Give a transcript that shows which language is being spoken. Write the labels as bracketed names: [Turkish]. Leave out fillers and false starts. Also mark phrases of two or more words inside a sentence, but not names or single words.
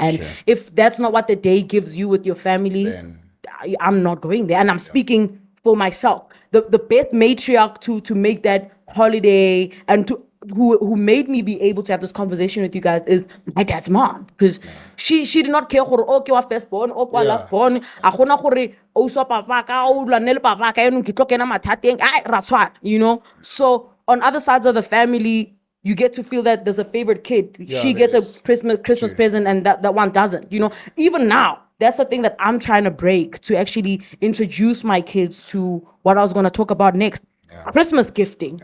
[English] And if that's not what the day gives you with your family, then I'm not going there. And I'm speaking for myself. The best matriarch to make that holiday and who made me be able to have this conversation with you guys is my dad's mom, because she did not care for okay wa first born or last born [Tswana] a gona gore o so papa ka o lwanele papa ka eno ke tlo kena mathateng ra tshwana, [English] so on other sides of the family you get to feel that there's a favorite kid. She gets a Christmas present and that one doesn't, even now. That's the thing that I'm trying to break, to actually introduce my kids to what I was going to talk about next. Christmas gifting.